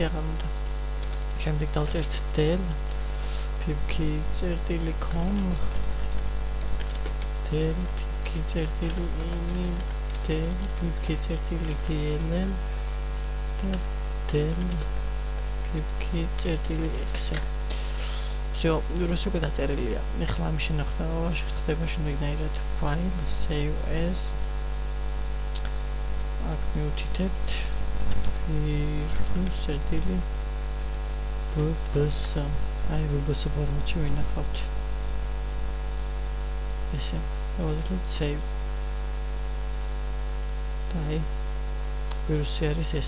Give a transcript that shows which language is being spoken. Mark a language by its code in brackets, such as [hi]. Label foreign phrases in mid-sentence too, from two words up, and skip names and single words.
[ka] აღარ უნდა შემდეგ დავწერთ del pipki.com del pipki.ini del pipki.dll და del pipki.exe всё, ვირუსი უკვე დაწერილია. ახლა ამის შენახვა ხდება შემდეგნაირად [en] file save as [ka] აქ მივუთითებთ ვირუსი VBS. აი VBS ფორმატში ვინახავთ. ესე, დავწერთ save. და აი ვირუსი არის ეს.